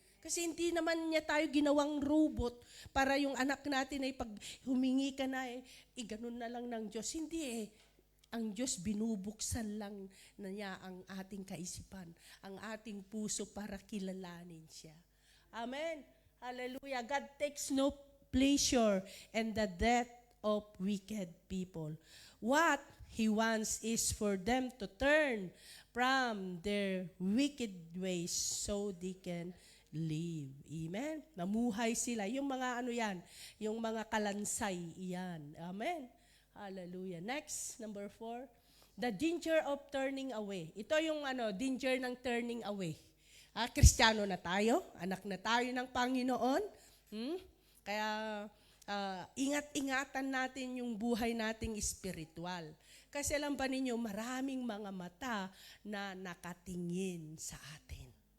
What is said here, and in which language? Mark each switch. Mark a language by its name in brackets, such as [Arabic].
[Filipino] Kasi hindi naman niya tayo ginawang robot para yung anak natin ay pag humingi ka na ganun na lang ng Diyos. Hindi Ang Diyos binubuksan lang na niya ang ating kaisipan, ang ating puso para kilalanin siya. Amen. Hallelujah. [English] God takes no pleasure in the death of wicked people. What He wants is for them to turn from their wicked ways so they can live. [Filipino] Amen. Namuhay sila. Yung mga yung mga kalansay, iyan. Amen. Hallelujah. Next, number 4. [English] The danger of turning away. [Filipino] Ito yung [English] danger ng turning away. [Filipino] Kristiyano na tayo, anak na tayo ng Panginoon. Kaya ingat-ingatan natin yung buhay nating espiritual. Kasi alam ba ninyo, maraming mga mata na nakatingin sa atin.